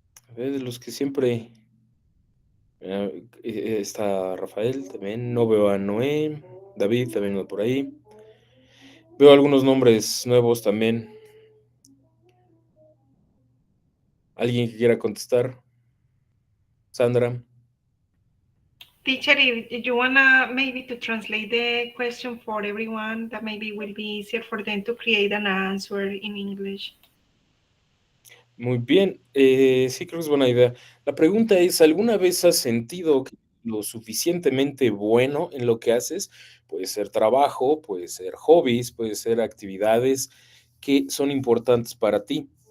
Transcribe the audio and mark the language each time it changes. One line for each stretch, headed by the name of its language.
Spanish: A ver, de los que siempre. Está Rafael también. No veo a Noé. David también va por ahí. Veo algunos nombres nuevos también. ¿Alguien que quiera contestar? Sandra.
English: Teacher, if you wanna maybe to translate the question for everyone, that maybe will be easier for them to create an answer in English.
Spanish: Muy bien. Sí, creo que es buena idea. La pregunta es, ¿alguna vez has sentido que lo suficientemente bueno en lo que haces? Puede ser trabajo, puede ser hobbies, puede ser actividades que son importantes para ti.